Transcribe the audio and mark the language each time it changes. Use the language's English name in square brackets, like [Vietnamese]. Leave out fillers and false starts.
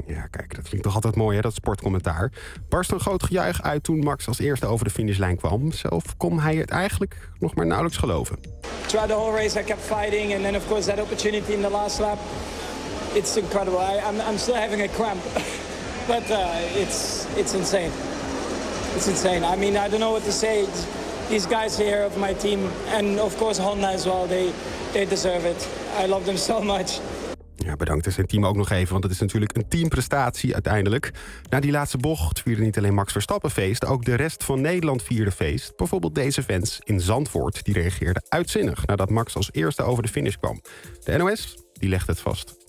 [Dutch] kijk, dat klinkt toch altijd mooi, hè, dat sportcommentaar. Barst een groot gejuich uit toen Max als eerste over de finishlijn kwam. Zelf kon hij het eigenlijk nog maar nauwelijks geloven. [English] Throughout the whole race I kept fighting and then of course that opportunity in the last lap. It's incredible. I'm still having a cramp. But it's insane. It's insane. I mean, I don't know what to say. These guys here of my team and of course Honda as well, they deserve it. I love them so much. [Dutch] Ja, bedankt zijn team ook nog even, want het is natuurlijk een teamprestatie uiteindelijk. Na die laatste bocht vierde niet alleen Max Verstappen feest, ook de rest van Nederland vierde feest. Bijvoorbeeld deze fans in Zandvoort, die reageerden uitzinnig nadat Max als eerste over de finish kwam. De NOS, die legt het vast.